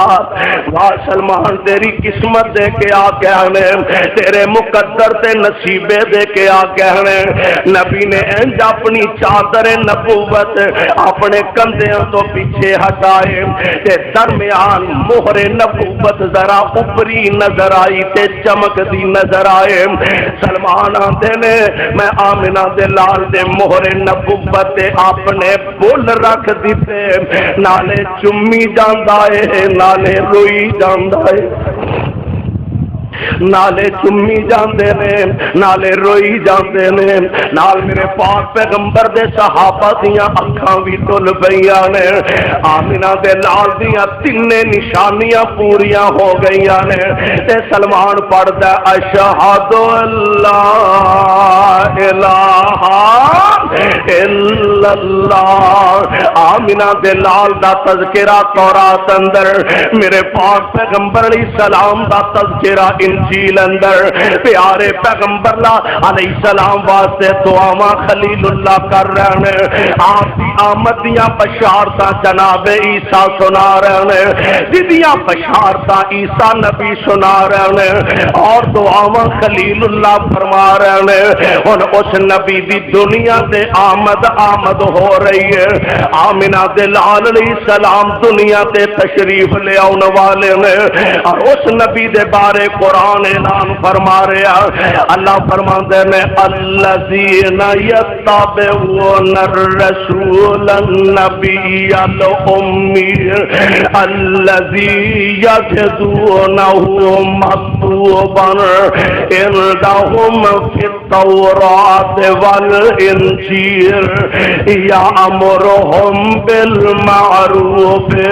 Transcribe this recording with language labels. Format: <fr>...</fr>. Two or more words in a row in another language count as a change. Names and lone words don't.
<pa>واہ سلمان تیری قسمت دے کے آ کہنے، تیرے مقدر تے نصیبے دے کے آ کہنے، نبی نے انج اپنی چادر نبوت اپنے کندھیاں تو پیچھے ہٹائے تے درمیان مہر نبوت ذرا اوپری نظر آئی تے چمک دی نظر آئے۔ سلمان آندے نے میں آمنہ دے لال دے مہر نبوت اپنے بول رکھ دیتے، نالے چمی جاندا ہے نالے روئی جاندا ہے، نالے چمی جاندے نے نالے روئی جاندے نے، نال میرے پاک پیغمبر دے صحابہ دیاں اکھاں بھی ٹل پئیاں نے۔ آمنہ دے لال دیاں تینے نشانیاں پوریاں ہو گئیاں نے تے سلمان پڑھدا</pa> <ar>اشہد اللہ الہ الا اللہ۔</ar> <pa>آمنہ دے لال دا تذکرہ تورات اندر، میرے پاک پیغمبر</pa> <ar>علیہ السلام</ar> <pa>دا تذکرہ انجیل اندر، پیارے پیغمبر</pa> <ar>علیہ السلام</ar> <pa>واسطے دعاواں خلیل اللہ کر رہے ہیں، آپ کی آمد دیاں بشارتاں جناب عیسیٰ سنا رہے ہیں، جدیاں بشارتاں عیسیٰ نبی سنا رہے ہیں اور دعاواں خلیل اللہ فرما رہے ہیں۔ ہن اس نبی دی دنیا تے آمد ہو رہی ہے۔ آمنہ دے لال</pa> <ar>علیہ السلام</ar> <pa>دنیا تے تشریف لے آن والے ہیں اور اس نبی دے بارے قرآن اعلان فرما رہا، اللہ فرماندے نے</pa> <ar>الذین یتبعون الرسول النبی الامی الذی یجدونہ مکتوبا عندہم فی التوراۃ والانجیل یأمرہم بالمعروف</ar>